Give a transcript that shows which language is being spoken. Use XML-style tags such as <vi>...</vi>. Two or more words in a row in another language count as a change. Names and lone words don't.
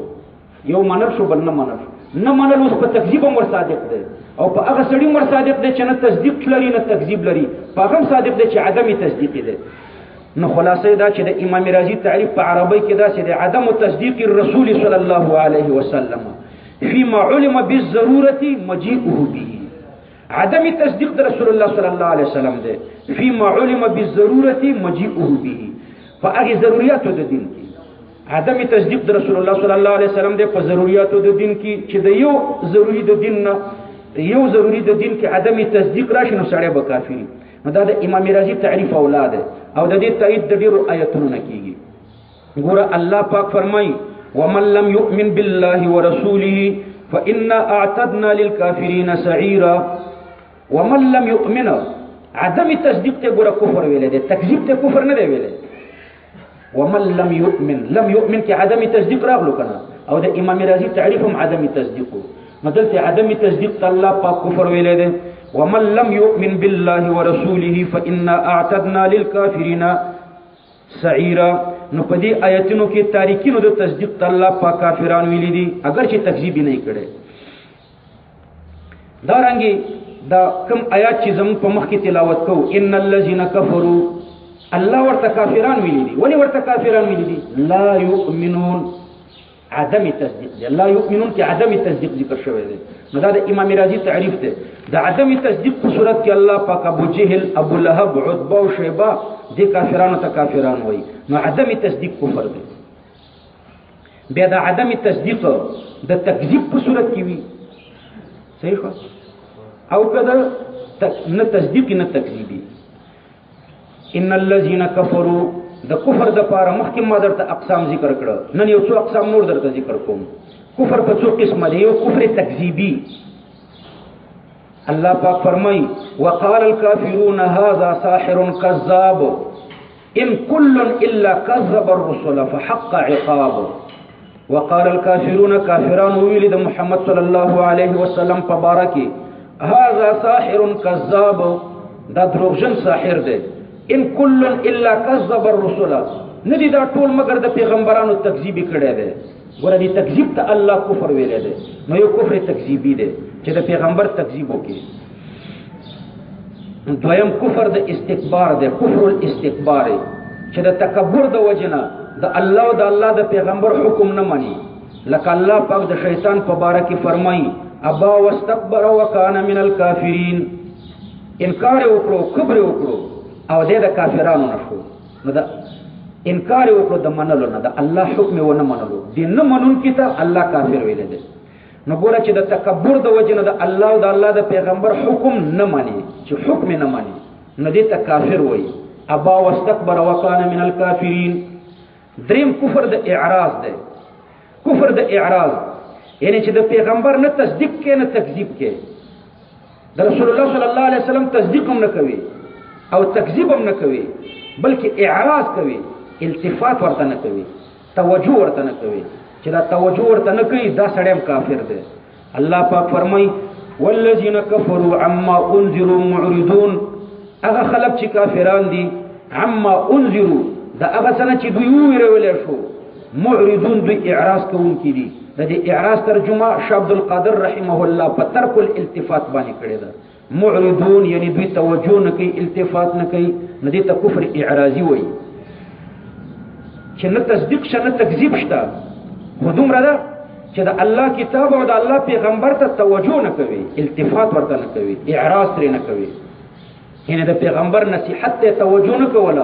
<ps>یو منل شو بل نه منل شو. نه منل اوس په تکذیب هم ورصادق دی او په هغه سړي هم ورصادق دی چې نه تصدیق لري نه تکذیب لري، په هغه هم صادق دی چې عدم تصدیق دی. نو خلاصه دا چې د امام رازی تعریف په عربی کې دا چې د</ps> <ar>عدم تصدیق الرسول صلی الله علیه وسلم فيما علم بالضروره مجيئه به.</ar> <ps>عدم تصدیق د رسول الله</ps> <ar>صلی الله علیه وسلم</ar> <ps>دی</ps> <ar>فيما علم بالضروره مجيئه به،</ar> <ps>په هغه ضرورتو د دین کې عدم تصدیق د رسول الله</ps> <ar>صلی الله علیه وسلم</ar> <ps>دی په ضرورتو د دین کې چې د یو ضروری د دین نه یو ضروری د دین کې عدم تصدیق راشي نو سړی به کافر. نو دا د امام رازی تعریف اولاد او د دې تایید د ډیرو آیتونو نه کیږي. ګوره الله پاک فرمایي</ps> <ar>ومن لم يؤمن بالله ورسوله فإنا أعتدنا للكافرين سعيرا. ومن لم يؤمن</ar> <ps>عدم تصدیق ته ګوره کفر ویل دی، تکذیب ته کفر نه دی ویل.</ps> <ar>ومن لم يؤمن</ar> <ps>کې عدم تصدیق راغلو کنه او د امام رازی تعریف هم عدم تصدیق. مدلته عدم تصدیق ته الله پاک کفر ویل دی.</ps> <ar>ومن لم يؤمن بالله ورسوله فإنا أعتدنا للكافرين سعيرا.</ar> <ps>نو په دې آیتونو کې تاریکینو د تصدیق ته الله پاک کافرانو ویلي دي اگر چې تکذیب نه کړي. دا رنګي دا کوم آیات چې زموږ په مخ کې تلاوت کوو</ps> <ar>ان الذين كفروا</ar> <ps>الله ورته کافران ویلي دي. ولی ورته کافران ویلي دي؟</ps> <ar>لا يؤمنون</ar> <ps>عدم تصدیق دی.</ps> <ar>لا يؤمنون</ar> <ps>کې عدم تصدیق ذکر شوی دی. نو دا د امام رازی تعریف دی. د عدم تصدیق په صورت کې الله پاک ابو جهل ابو لهب عتبه او شیبه دې کافرانو ته کافران وایي. نو عدم تصدیق کفر دی. بیا د عدم تصدیق د تکذیب په صورت کې وي صحیح خو او کده نه تصدیق نه تکذیبی.</ps> <ar>ان الذين كفروا</ar> <ps>د کفر د پاره مخکې ما درته اقسام ذکر کړه، نن یو څو اقسام نور درته ذکر کوم. کفر په څو قسمه دی. یو کفر تکذیبی. الله پاک فرمای</ps> <ar>وقال الكافرون هذا ساحر كذاب ان كل الا كذب الرسل فحق عقاب. وقال الكافرون</ar> <ps>كافرون ویل د محمد</ps> <ar>صلی الله علیه وسلم</ar> <ps>په باره کې</ps> <ar>هذا ساحر كذاب</ar> <ps>دا دروغجن ساحر دی.</ps> <ar>ان کل الا کذب الرسل،</ar> <ps>ندی دا ټول مگر د پیغمبرانو تکذیب کړي دی. ګوره دې تکذیب ته الله کفر ویلی دی، نو یو کفر تکذیبی دی چې د پیغمبر تکذیب وکړي. دویم کفر د استکبار دی،</ps> <ar>کفر الاستکبار،</ar> <ps>چې د تکبر د وجنه د الله او د الله د پیغمبر حکم نه مني. لکه الله پاک د شیطان په باره کې فرمایي</ps> <ar>ابا واستكبر وكان من الكافرين،</ar> <ps>انکار وکړو، کبر وکړو او د کافرانو نشو. نو دا انکار وکړو د منلو نه، د الله حکم و نه منلو، د نه منونکي ته الله کافر ویل دي. نو ګوره چې د تکبر د وجنه د الله او د الله د پیغمبر حکم نه مني، چې حکم نه مني، نو دې ته کافر وایي.</ps> <ar>ابا واستكبر وكان من الكافرين.</ar> <ps>دریم کفر د اعراض دی، کفر د اعراض یعنی چې د پیغمبر نه تصدیق کې نه تکذیب کې، د رسول الله</ps> <ar>صلی الله علیه وسلم</ar> <ps>تصدیق هم نه کوي او تکذیب هم نه کوي، بلکې اعراض کوي، التفات ورته نه کوي، توجه ورته نه کوي. چې دا توجه ورته نه کوي دا سړی هم کافر دی. الله پاک فرمایي</ps> <ar>والذین کفروا عما انذروا معرضون،</ar> <ps>هغه خلک چې کافران دي</ps> <ar>عما انذروا،</ar> <ps>دا هغه څه نه چې دوی وویرولې شو، معرضون دوی اعراض کوونکي دي. د دې اعراض ترجمه شاه عبد القادر</ps> <ar>رحمه الله</ar> <ps>په</ps> <ar>ترک الالتفات</ar> <ps>باندې کړې ده. معرضون یعنی دوی توجه نه کوي، التفات نه کوي، نو دې ته کفر اعراضي وایي. چې نه تصدیق شته نه تکذیب شته، خو دومره ده چې د الله کتاب او د الله پیغمبر ته توجه نه کوي، التفات ورته نه کوي، اعراض ترې نه کوي، یعنی د پیغمبر نصیحت ته توجه نه کوله.</ps>